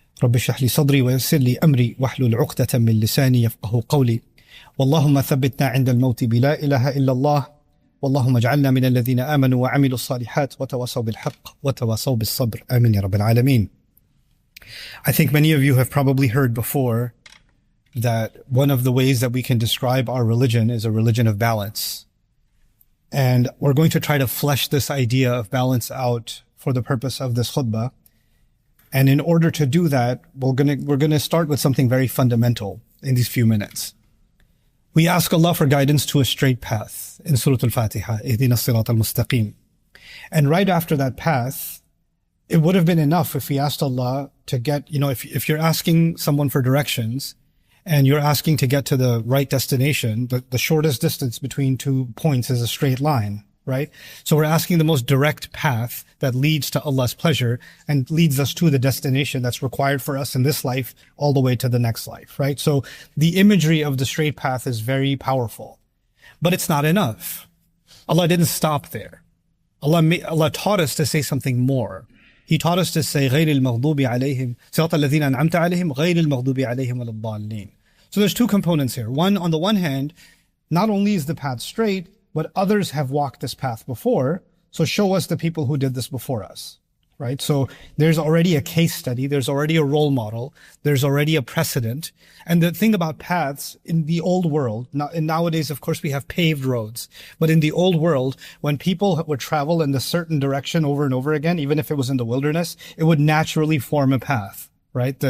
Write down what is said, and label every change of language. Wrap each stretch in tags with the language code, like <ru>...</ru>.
<ar>رب اشرح لي صدري ويسر لي أمري واحلل عقدة من لساني يفقه قولي واللهم ثبتنا عند الموت بلا إله إلا الله واللهم اجعلنا من الذين آمنوا وعملوا الصالحات وتواصوا بالحق وتواصوا بالصبر آمين يا رب العالمين.</ar> <en>I think many of you have probably heard before that one of the ways that we can describe our religion is a religion of balance. And we're going to try to flesh this idea of balance out for the purpose of this khutbah. And in order to do that, we're going to start with something very fundamental in these few minutes. We ask Allah for guidance to a straight path in Surah Al-Fatiha,</en> <ar>Ihdina as-Sirat al-Mustaqim.</ar> <en>And right after that path, it would have been enough if we asked Allah to get, if you're asking someone for directions and you're asking to get to the right destination, the shortest distance between 2 points is a straight line, right? So we're asking the most direct path that leads to Allah's pleasure and leads us to the destination that's required for us in this life all the way to the next life, right? So the imagery of the straight path is very powerful, but it's not enough. Allah didn't stop there. Allah taught us to say something more. He taught us to say</en> <ar>غير المغضوب عليهم صراط الذين أنعمت عليهم غير المغضوب عليهم ولا الضالين.</ar> <en>So there's two components here. One, on the one hand, not only is the path straight, but others have walked this path before. So show us the people who did this before us, right? So there's already a case study. There's already a role model. There's already a precedent. And the thing about paths in the old world, and nowadays, of course, we have paved roads, but in the old world, when people would travel in a certain direction over and over again, even if it was in the wilderness, it would naturally form a path, right?</en>